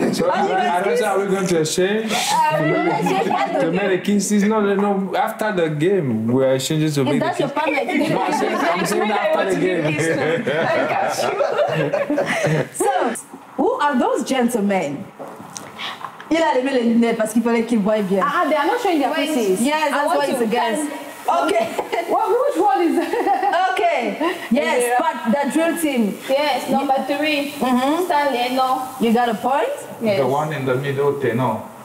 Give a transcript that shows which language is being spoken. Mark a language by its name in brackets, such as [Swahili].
[English] So I don't know how we're going to exchange. To make the kisses. No. After the game, we're exchanging to make the kiss. Is that your partner? No, I'm saying after the game. So, who are those gentlemen? [French] Il a levé les lunettes parce qu'il fallait qu'il voie bien. [English] They are not showing their faces. Yes, that's why it's a guess. Okay. Which one is that? Okay. Yes, but the drill team. Yes, number 3. Stanley, no. You got a point? Yes. The one in the middle, Tenor.